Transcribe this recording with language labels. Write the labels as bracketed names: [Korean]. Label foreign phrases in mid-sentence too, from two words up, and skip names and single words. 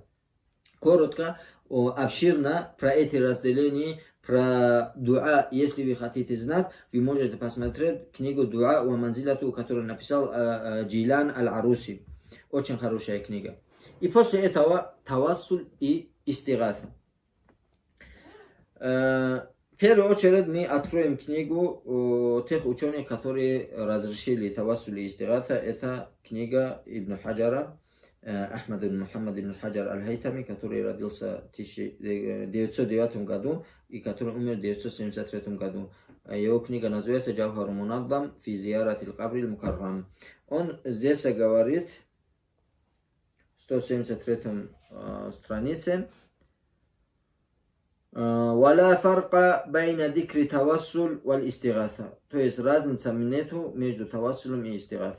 [Russian] Коротко, обширно про эти разделения, про дуа, если вы хотите знать, вы можете посмотреть книгу «Дуа ва манзилату», которую написал Джейлан аль-Аруси. Очень хорошая книга. И после этого тавассуль и истигатha. В первую очередь мы откроем книгу тех ученых, которые разрешили тавассуль и истигатha. Это книга Ибн Хаджара, Ахмад ибн Мухаммад ибн Хаджар аль-Хайтами, который родился в 1909 году и который умер в 1973 году. Его книга называется «Джавхар мунаддам фи зиярат аль-Кабри аль-Мукаррам». Он здесь говорит, 173 странице. [Arabic] «ولا فرق بين ذكر التوسل والاستغاثة». [Russian] То есть разница нету между тавассулем и истигатхой.